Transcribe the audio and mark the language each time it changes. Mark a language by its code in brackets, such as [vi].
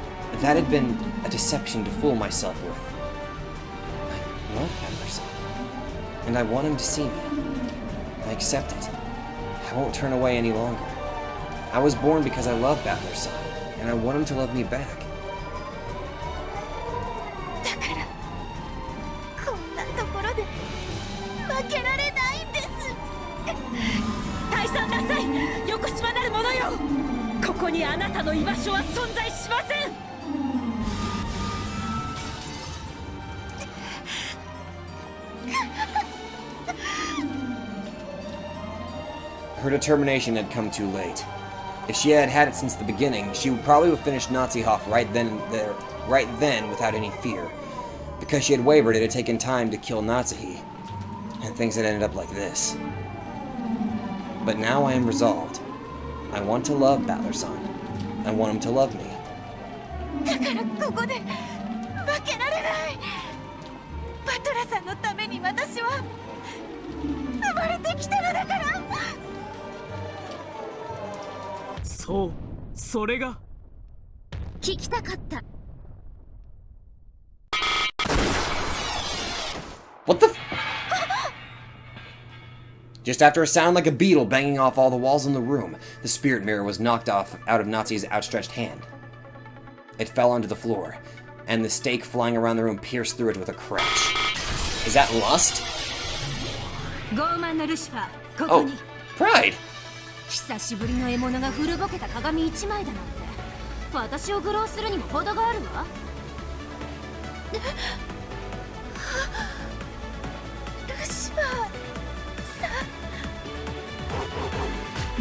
[en] But that had been a deception to fool myself with. I love Battler-san, and I want him to see me. I accept it. I won't turn away any longer. I was born because I love Battler-san, and I want him to love me back. [ja] だからこんなところで負けられないんです。退散なさい、横島なる者よ。ここにあなたの居場所は存在しません。 [en] Her determination had come too late. If she had had it since the beginning, she would probably have finished Natsuhi off right then without any fear. Because she had wavered, it had taken time to kill Natsuhi, and things had ended up like this. But now I am resolved. I want to love Battler-san. I want him to love me. [ja] だからここで負けられない。バトラさんのために私は生まれてきたのだから。そう、それが聞きたかった。 [en] What the Just after a sound like a beetle banging off all the walls in the room, the spirit mirror was knocked out of Natsuhi's outstretched hand. It fell onto the floor, and the stake flying around the room pierced through it with a crash. Is that lust? [ja] 傲慢のルシファー、ここに。 [en] Pride! [ja] 久しぶりの獲物が古ぼけた鏡一枚だなんて、私を愚弄するにも程があるわ。ルシファーさん、